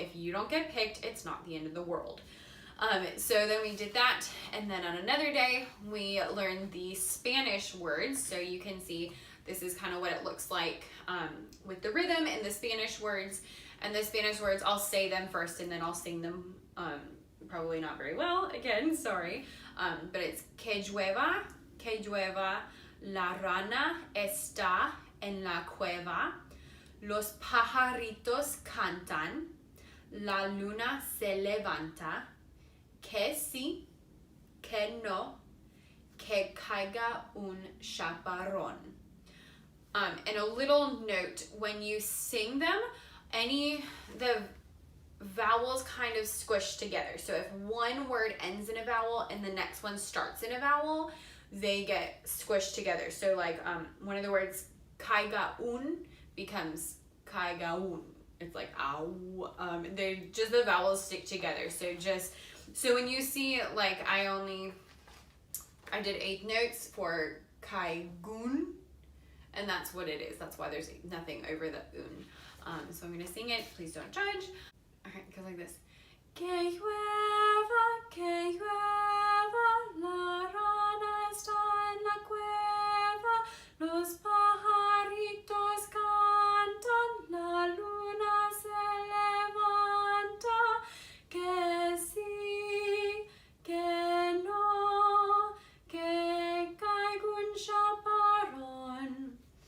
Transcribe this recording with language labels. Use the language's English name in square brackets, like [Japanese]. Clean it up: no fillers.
[English] If you don't get picked, it's not the end of the world. So then we did that, and then on another day, we learned the Spanish words. So you can see this is kind of what it looks like with the rhythm and the Spanish words. And the Spanish words, I'll say them first, and then I'll sing them, probably not very well, again, sorry. But it's [Spanish] que llueva, la rana está en la cueva, los pajaritos cantan, la luna se levanta, que sí, que no, que caiga un chaparrón. [English] And a little note, when you sing them, the vowels kind of squish together. So if one word ends in a vowel and the next one starts in a vowel, they get squished together. So one of the words caiga un becomes caiga un. It's like ow. The vowels stick together. So when you see I did 8 notes for caigun, and that's what it is. That's why there's nothing over the un. So I'm gonna sing it. Please don't judge. Okay, it goes like this. [Spanish] Que llueva, la rana está en la cueva, los pajaritos cantan, la luna se levanta, que sí, que no, que caiga un chaparrón.